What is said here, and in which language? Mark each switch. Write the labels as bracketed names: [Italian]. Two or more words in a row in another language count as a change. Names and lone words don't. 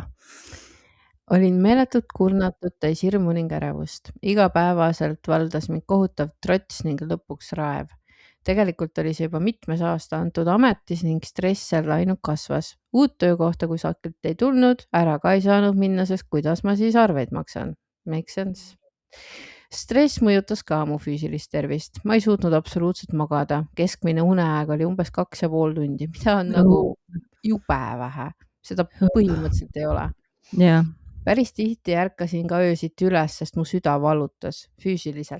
[Estonian] Olin meeletult kurnatud täis hirmu ning ärevust. Igapäevaselt valdas mind kohutav trots ning lõpuks raev. Tegelikult oli see juba mitmes aasta antud ametis ning stress seal ainult kasvas. Uut töökohta, kui sakilt ei tulnud, ära ka ei saanud minna, sest kuidas ma siis arveid maksan. [English] Make sense. [Estonian] Stress mõjutas ka mu füüsilist tervist. Ma ei suutnud absoluutselt magada. Keskmine uneaeg oli umbes 2,5 tundi, mida on nagu jube vähe. Seda põhimõtteliselt ei ole. Jah. Päris tihti ärkasin ka öösiti üles, sest mu süda valutas füüsiliselt.